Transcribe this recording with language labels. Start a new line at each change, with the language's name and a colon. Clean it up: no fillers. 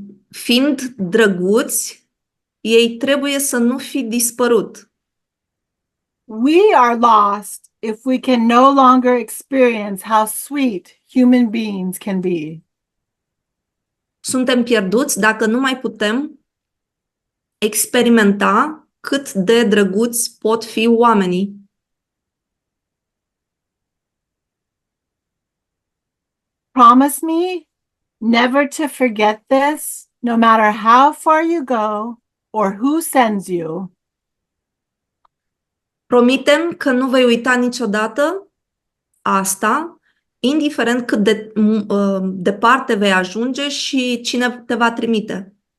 Romanian: Fiind drăguți, ei trebuie să nu fi dispărut.
English: We are lost if we can no longer experience how sweet human beings can be.
Romanian: Suntem pierduți dacă nu mai putem experimenta cât de drăguți pot fi oamenii.
English: Promise me never to forget this, no matter how far you go or who sends you.
Romanian: Promitem că nu vei uita niciodată asta, indiferent cât de departe vei ajunge și cine te va trimite.